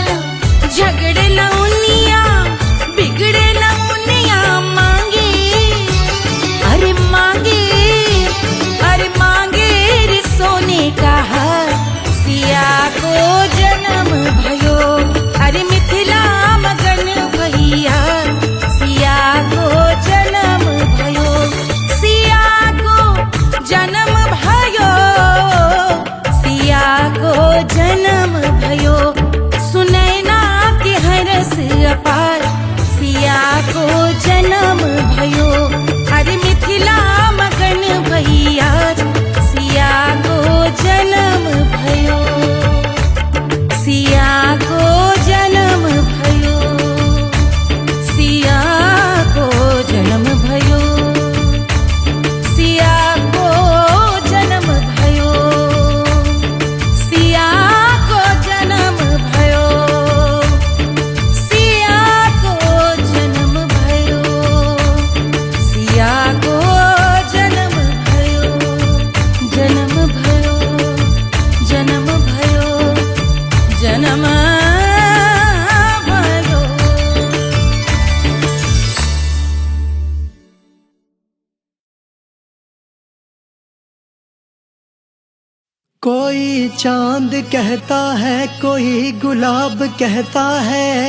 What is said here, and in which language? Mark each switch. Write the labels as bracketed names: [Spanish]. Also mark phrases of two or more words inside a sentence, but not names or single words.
[Hindi] झगड़े न उनिया बिगड़े न उनिया मांगे अरे मांगे रे सोने का हार सिया [Nepali] को जन्म भयो अरे मिथिला मगन भैया सिया को जन्म भयो सिया को जन्म भयो सिया को जन्म भयो सुनैना के हरस अपार सिया को जन्म भयो अरे मिथिला मगन भैया सिया को जन्म भयो सिया को जन्म भयो सिया को जन्म भयो सिया को जन्म भयो सिया को जन्म भयो सिया को जन्म भयो सिया को जन्म भयो जन्म भयो जन्म भयो जन्म भयो [Hindi] कोई चांद कहता है कोई गुलाब कहता है